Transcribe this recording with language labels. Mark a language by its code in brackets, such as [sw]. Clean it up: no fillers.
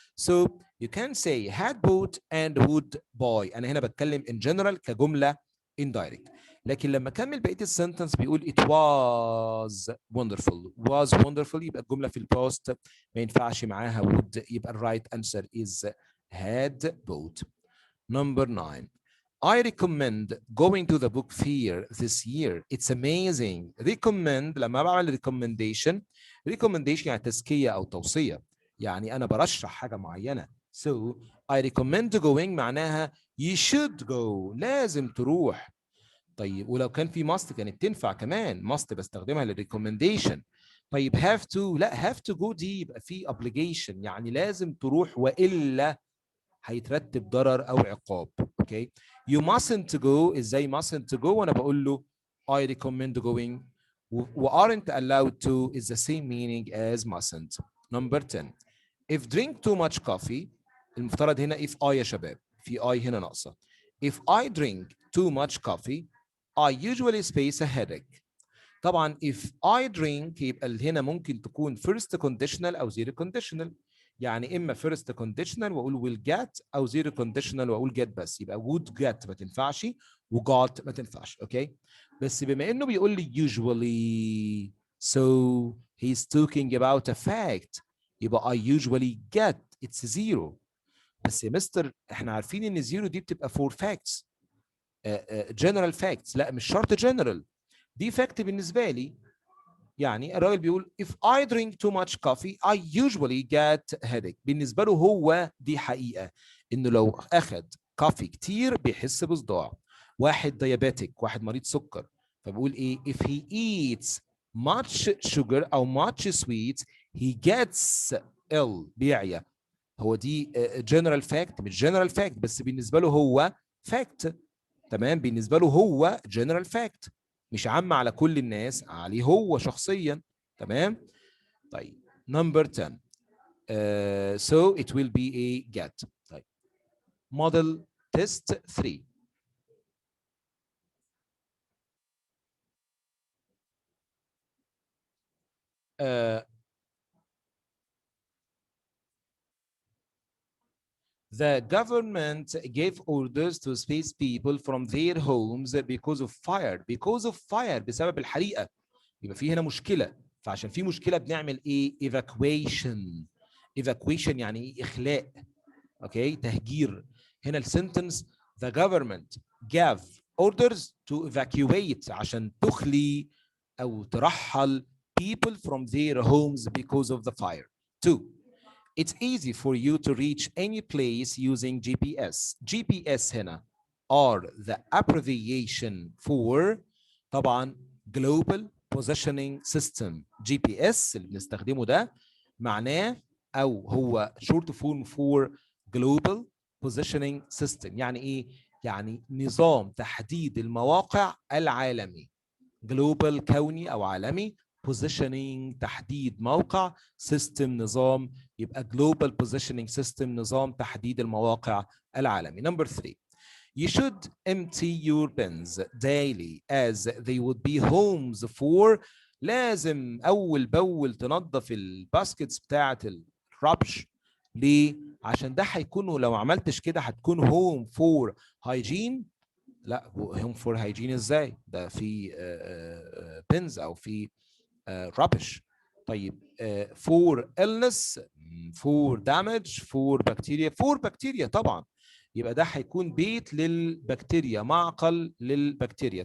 [en] So you can say had bought and would buy. [ar] انا هنا بتكلم in general كجمله indirect. لكن لما كمل بقيه السنتنس بيقول [en] it was wonderful. was wonderful [ar] يبقى الجمله في البوست ما ينفعش معاها would، يبقى الرايت انسر [en] is had bought. Number 9. I recommend going to the book fair this year. It's amazing. [ar] Recommend لما بعمل recommendation يعني تزكية أو توصية، يعني أنا برشح حاجة معينة. [en] So I recommend going معناها you should go، [ar] لازم تروح. طيب ولو كان في must كانت تنفع كمان، must بستخدمها للريكومنديشن. طيب have to لا have to go دي يبقى في obligation، يعني لازم تروح وإلا هيترتب ضرر أو عقاب. [en] okay you mustn't go ازاي mustn't go [ar] وانا بقول له [en] I recommend going و aren't allowed to is the same meaning as mustn't. Number 10. if drink too much coffee، [ar] المفترض هنا [en] if I [ar] يا شباب، في [en] I [ar] هنا ناقصة. [en] if I drink too much coffee I usually face a headache. [ar] طبعا if I drink يبقى هنا ممكن تكون first conditional أو zero conditional، يعني إما first conditional وأقول will get أو zero conditional وأقول get بس، يبقى would get ما تنفعش و got ما تنفعش. أوكي بس بما إنه بيقول لي [en] usually so he's talking about a fact، يبقى I usually get it's zero. [ar] بس يا مستر احنا عارفين ان zero دي بتبقى [en] for facts general facts، [ar] لا مش شرط general، دي fact بالنسبة لي. يعني الراجل بيقول [en] if I drink too much coffee I usually get headache. [ar] بالنسبة له هو دي حقيقة إنه لو أخد كافي كتير بيحس بصداع. واحد ديابيتك، واحد مريض سكر، فبقول إيه [en] if he eats much sugar [ar] أو [en] much sweets he gets ill، [ar] بيعيا. هو دي general fact مش general fact، بس بالنسبة له هو fact. تمام بالنسبة له هو general fact مش عام على كل الناس، عليه هو شخصيا. [en] تمام طيب number 10 so it will be a get. طيب model test 3 the government gave orders to space people from their homes because of fire. [ar] because of fire بسبب الحريقة، يبقى في هنا مشكلة، فعشان في مشكلة بنعمل ايه evacuation. evacuation يعني ايه اخلاء، اوكي تهجير. هنا السنتنس [en] the government gave orders to evacuate [ar] عشان تخلي او ترحل [en] people from their homes because of the fire. 2. It's easy for you to reach any place using GPS. GPS هنا are the abbreviation for طبعا Global Positioning System. GPS [ar] اللي بنستخدمه ده معناه أو هو [en] short form for Global Positioning System. [ar] يعني إيه؟ يعني نظام تحديد المواقع العالمي. Global كوني أو عالمي، positioning تحديد موقع، system نظام، يبقى global positioning system نظام تحديد المواقع العالمي. [en] Number 3. You should empty your bins daily as they would be homes for. [ar] لازم أول بأول تنظف الباسكتس بتاعة الربش ليه؟ عشان ده هيكون لو ما عملتش كده هتكون هوم فور هايجين. لا، هوم فور هايجين ازاي؟ ده في بنز او في rubbish. [en] طيب for illness، for damage، for bacteria طبعا. [ar] يبقى ده هيكون بيت للبكتيريا، معقل للبكتيريا.